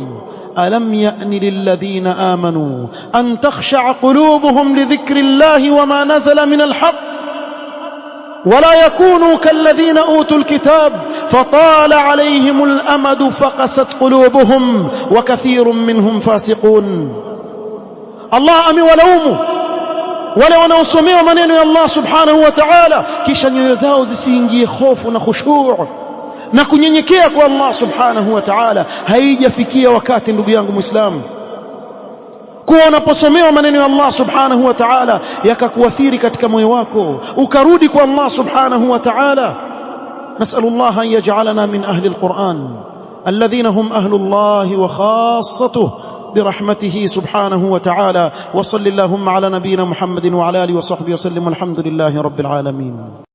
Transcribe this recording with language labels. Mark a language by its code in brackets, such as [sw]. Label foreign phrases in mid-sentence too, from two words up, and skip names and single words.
[ar] ألم يأن للذين آمنوا أن تخشع قلوبهم لذكر الله وما نزل من الحق ولا يكونوا كالذين أوتوا الكتاب فطال عليهم الأمد فقست قلوبهم وكثير منهم فاسقون. [sw] الله amewalaumu wale wanaosomea maneno ya [ar] الله سبحانه وتعالى, [sw] kisha nyoyo zao zisiingie hofu na khushu' na kunyenyekea kwa [ar] الله سبحانه وتعالى. [sw] Haijafikia wakati, ndugu yangu Muislamu, kuwa unaposomewa maneno ya [ar] الله سبحانه وتعالى [sw] yakakuathiri katika moyo wako, ukarudi kwa [ar] الله سبحانه وتعالى. نسأل الله أن يجعلنا من أهل القرآن الذين هم أهل الله وخاصته برحمته سبحانه وتعالى. وصل اللهم على نبينا محمد وعلى آله وصحبه وسلم، والحمد لله رب العالمين.